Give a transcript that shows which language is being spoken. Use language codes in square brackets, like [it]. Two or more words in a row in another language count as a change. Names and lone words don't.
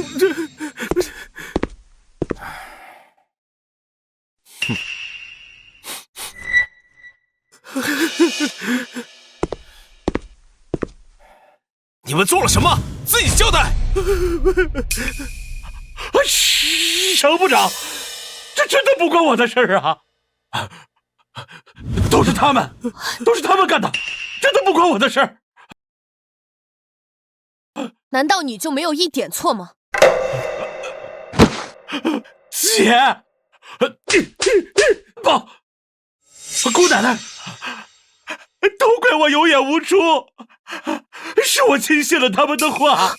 [zh] 你們做了什麼？自己交代！程部長，這真的不關我的事兒啊！都是他們幹的，真的不關我的事兒。難道你就沒有一點錯嗎？姐，寶，姑奶奶，都怪我有眼無珠，是我輕信了他們的話。